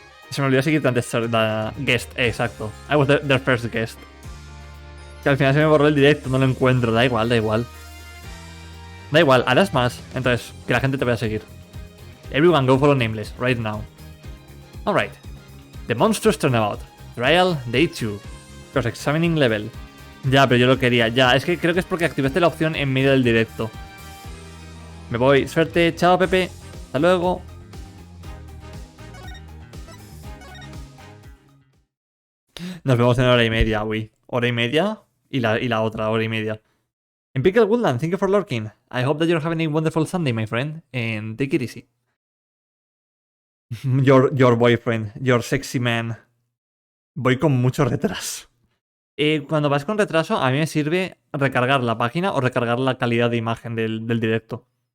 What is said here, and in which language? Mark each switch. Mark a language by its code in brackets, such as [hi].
[es] Se me olvidó seguirte antes. Guest, exacto. [en] I was their first guest. [es] Que al final se me borró el directo, no lo encuentro. Da igual, harás más. Entonces, que la gente te vaya a seguir. [en] Everyone go follow Nameless, right now. Alright. The Monstrous Turnabout. Trial, Day 2. Cross-Examining Level. [es] Ya, pero yo lo quería. Ya, es que creo que es porque activaste la opción en medio del directo. Me voy. Suerte. Chao, Pepe. Hasta luego. Nos vemos en hora y media, uy. Hora y media y la otra hora y media. [en] En Pickle Woodland, thank you for lurking. I hope that you're having a wonderful Sunday, my friend. And take it easy. Your boyfriend, your sexy man. [es] Voy con mucho retraso. Cuando vas con retraso, a mí me sirve recargar la página o recargar la calidad de imagen del directo.